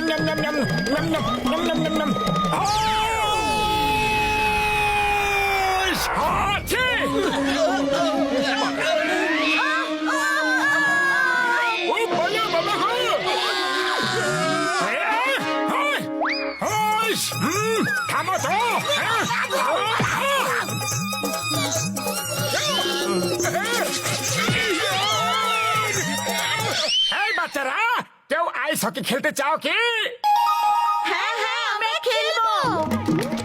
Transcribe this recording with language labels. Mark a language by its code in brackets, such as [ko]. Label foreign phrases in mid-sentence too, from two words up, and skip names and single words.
[tr] nham nham nham nham nham nham nham nham. Hoş! Hadi! Oy bana baba ha! Hoş! [bn] থামো তো! এই বাচ্চারা কেউ আইস হকি খেলতে চাও কি? হ্যাঁ হ্যাঁ আমরা খেলবো